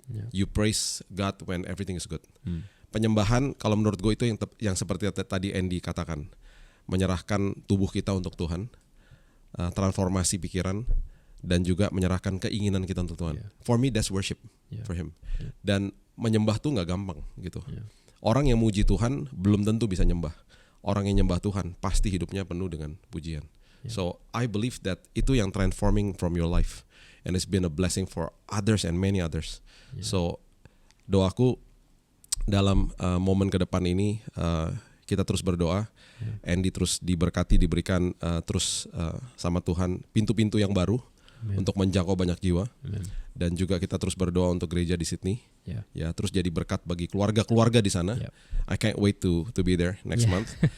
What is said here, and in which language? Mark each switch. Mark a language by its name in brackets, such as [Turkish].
[English] You praise God when everything is good. [Indonesian] Penyembahan kalau menurut gue itu yang seperti tadi Andy katakan, menyerahkan tubuh kita untuk Tuhan, transformasi pikiran, dan juga menyerahkan keinginan kita untuk Tuhan. [English] For me that's worship for Him. [Indonesian] Dan menyembah tuh nggak gampang gitu. Orang yang muji Tuhan belum tentu bisa nyembah. Orang yang nyembah Tuhan pasti hidupnya penuh dengan pujian. [English] So I believe that [Indonesian] itu yang [English] transforming from your life, and it's been a blessing for others and many others. [Indonesian] So doaku dalam momen ke depan ini kita terus berdoa, Andy terus diberkati, diberikan terus sama Tuhan pintu-pintu yang baru. Amen. Untuk menjangkau banyak jiwa. Amen. Dan juga kita terus berdoa untuk gereja di Sydney. Ya, terus jadi berkat bagi keluarga-keluarga di sana. [English] I can't wait to be there next month.